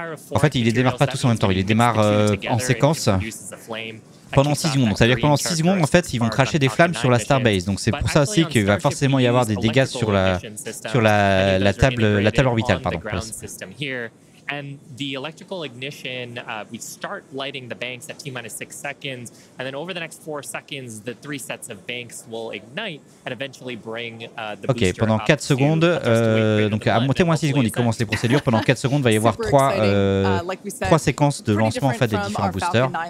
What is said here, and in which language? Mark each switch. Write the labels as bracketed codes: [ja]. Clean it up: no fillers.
[fr] En fait, ils ne les démarrent pas tous en même temps, ils les démarrent en séquence. Pendant 6 secondes. Donc, ça veut dire que pendant 6 secondes, en fait, ils vont cracher des flammes sur la Starbase. Donc, c'est pour ça aussi qu'il va forcément y avoir des dégâts sur la table orbitale. Pardon. [en] And the electrical ignition, we start lighting the banks at T-minus 6 seconds, and then over the next 4 seconds, the 3 sets of banks will ignite and eventually bring the booster up. [fr] Pendant 4 secondes, donc à T-6 secondes, ils commencent les procédures. Pendant 4 secondes, il va y avoir 3 séquences de lancement en fait, des différents boosters.